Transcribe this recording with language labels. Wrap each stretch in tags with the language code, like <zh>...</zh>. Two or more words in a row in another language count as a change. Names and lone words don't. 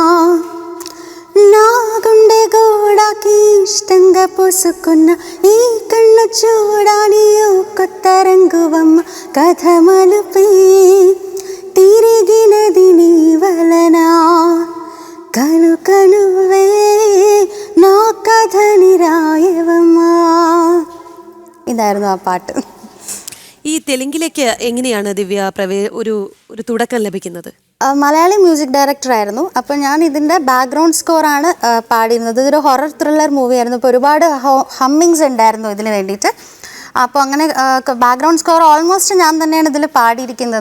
<te>నా గుండె గోడకి ఇష్టంగా పూసుకున్న ఈ కన్ను చూడాలి ఓ కొత్త రంగువమ్మ కథ మలుపే తిరిగినది నీ వలన కనుక నువ్వే నా కథని రాయవమ్మా.</te> <ml>ഇതായിരുന്നു ആ പാട്ട്. ഈ തെലുങ്കിലേക്ക് എങ്ങനെയാണ് ദിവ്യ ഒരു ഒരു തുടക്കം ലഭിക്കുന്നത്? മലയാളി</ml> <en>music director.</en> <ml>അപ്പോൾ ഞാൻ ഇതിൻ്റെ</ml> <en>background score</en> <ml>പാടിയിരുന്നത്. ഇതൊരു</ml> <en>horror thriller movie.</en> <ml>അപ്പോൾ ഒരുപാട് ഹമ്മിങ്സ് ഉണ്ടായിരുന്നു ഇതിന് വേണ്ടിയിട്ട്. അപ്പോൾ അങ്ങനെ</ml> <en>background score almost</en> <ml>ഞാൻ തന്നെയാണ് ഇതിൽ പാടിയിരിക്കുന്നത്.</ml>